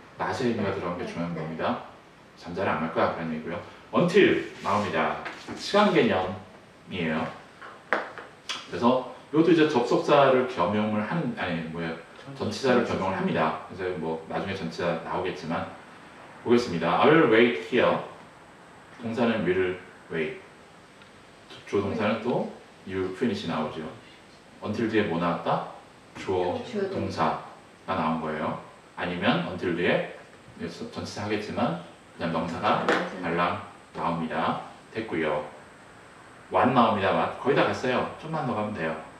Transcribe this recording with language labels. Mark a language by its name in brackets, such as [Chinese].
[Korean] 낫의 의미가 들어간 게 중요한 겁니다. 잠잘 안 갈 거야 그런 얘기고요. until 나옵니다. 시간 개념이에요. 그래서 이것도 이제 접속사를 겸용을 하는 전치사를 겸용을 합니다. 그래서 뭐 나중에 전치사 나오겠지만 보겠습니다. [English] I will wait here. [Korean] 동사는 will wait. 주어 동사는 또 [English] you finish [Korean] 나오죠. until 뒤에 뭐 나왔다? 주어 동사가 나온 거예요. 아니면 until 뒤에 전치사 하겠지만 그냥 명사가 달랑 나옵니다. 됐고요. what 나옵니다. what. 거의 다 갔어요. 좀만 더 가면 돼요.